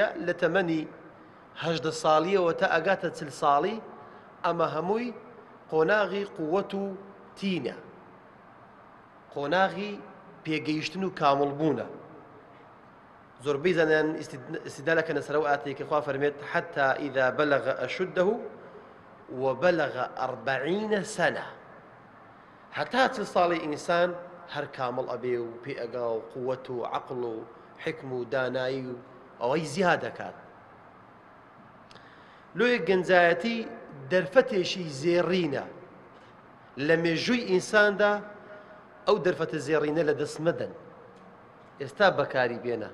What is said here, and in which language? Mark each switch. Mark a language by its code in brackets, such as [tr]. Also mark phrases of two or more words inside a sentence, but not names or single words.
[ckb] لە تەمەنی 18 ساڵیەوە تا ئەگاتە 40 ساڵی، ئەمە هەمووی قۆناغی قووەت و تینە، قۆناغی پێگەیشتن و کامڵبوونە. زۆربەی زانایان استدلالەکەن لەسەر ئەو ئاتەیە کە خوا فەرمێت [ar] حتى إذا بلغ أشده وبلغ 40 سنة، [ckb] هەتا 40 ساڵی ئینسان هەر کامڵ ئەبێ و پێ ئەگا و قووەت و عەقڵ و حکم و دانایی و ئەوەی زیاد دەکات. لۆیە گەنجایەتی دەرفەتێکی زێڕینە لە مێژووی ئینساندا، ئەو دەرفەتە زێڕینە لە دەست مەدەن، ئێستا بەکاری بێنە.